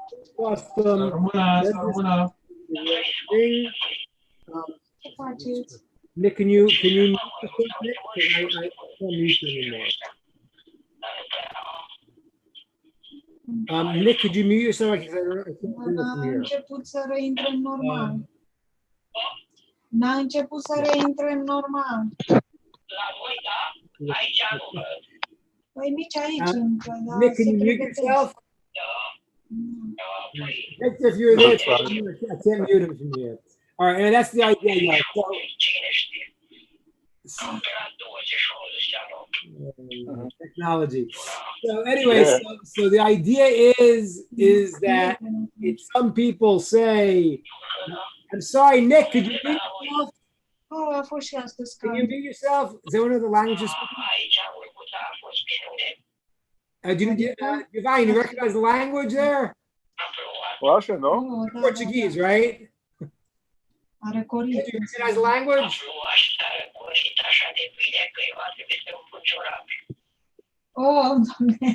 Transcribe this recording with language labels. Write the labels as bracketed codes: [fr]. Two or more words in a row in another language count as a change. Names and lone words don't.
[en] Nick, can you mute the thing, Nick? Because I can't mute you anymore. Nick, could you mute yourself? Because I can't do this from here. [ro] Început să reintre în normal. N-a început să reintre în normal. Păi nici aici încă, dar [en] Nick, can you mute yourself? Nick, if you're there, I can't mute him from here. All right, and that's the idea. Yeah. Technology. So anyway, so the idea is that some people say, I'm sorry, Nick, could you mute yourself? [ro] Oh, a fost și astăzi. [en] Can you mute yourself? Is there one of the languages? Divine, you recognize the language there? Russian, no? Oh, Portuguese, right? [ro] Are corect. [en] Did you recognize the language? [ro] Oh, Doamne.